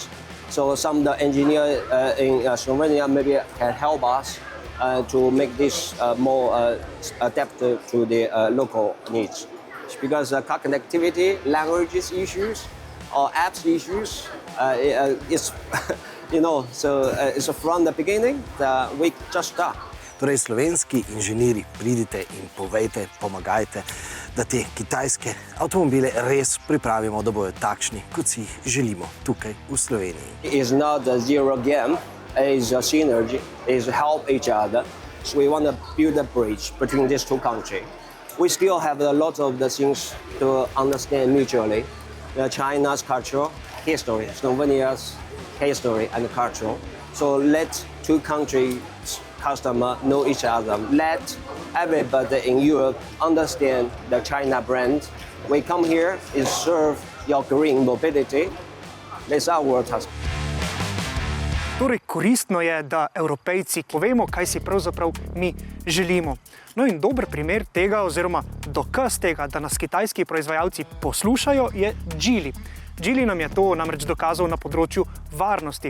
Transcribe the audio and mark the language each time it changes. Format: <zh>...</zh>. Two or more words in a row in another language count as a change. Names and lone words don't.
<en>So some of the engineers in Slovenia maybe can help us to make this more adapted to the local needs. Because car connectivity, languages issues, or apps issues, it's so it's from the beginning that we just start.</en> <sl>Torej, slovenski inženirji, pridite in povejte, pomagajte, da te kitajske avtomobile res pripravimo, da bodo takšni, kot si jih želimo tukaj v Sloveniji.</sl> <en>It's not a zero game, it's a synergy, it's help each other. So we want to build a bridge between these two countries. We still have a lot of the things to understand mutually. China's culture, history, Slovenia's history and culture. So let two countries customers know each other. Let everybody in Europe understand the China brand. We come here and serve your green mobility. That's our task.</en> <sl>Torej, koristno je, da Evropejci povemo, kaj si pravzaprav mi želimo. No in dober primer tega, oziroma dokaz tega, da nas kitajski proizvajalci poslušajo, je Geely. Geely nam je to namreč dokazal na področju varnosti.</sl>